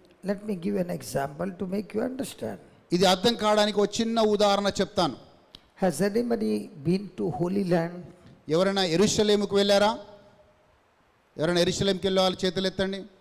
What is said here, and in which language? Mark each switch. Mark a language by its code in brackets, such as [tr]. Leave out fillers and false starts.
[en] Let me give an example to make you understand. [te] ఇది అర్థం కావడానికి ఒక చిన్న ఉదాహరణ చెప్తాను. [en] Has anybody been to Holy Land? [te] ఎవరైనా యెరూషలేముకు వెళ్ళారా? ఎవరైనా యెరూషలేంకి వెళ్ళే వాళ్ళు చేతులు ఎత్తండి.